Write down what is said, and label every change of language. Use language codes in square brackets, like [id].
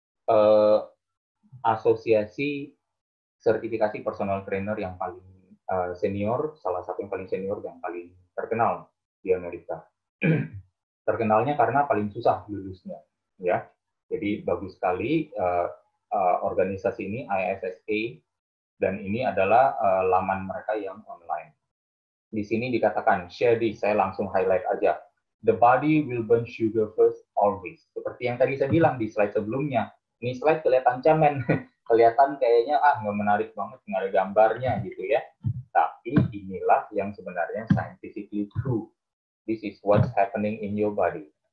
[id] eh, asosiasi sertifikasi personal trainer yang paling senior, salah satu yang paling senior dan paling terkenal di Amerika. Terkenalnya karena paling susah lulusnya, ya. Jadi bagus sekali organisasi ini ISSA, dan ini adalah laman mereka yang online. Di sini dikatakan, [en] share this, [id] saya langsung highlight aja. [en] The body will burn sugar first always. [id] Seperti yang tadi saya bilang di slide sebelumnya. Ini slide kelihatan cemen, kelihatan kayaknya nggak menarik banget, nggak ada gambarnya gitu ya. Tapi inilah yang sebenarnya [en] scientifically true. This is what's happening in your body.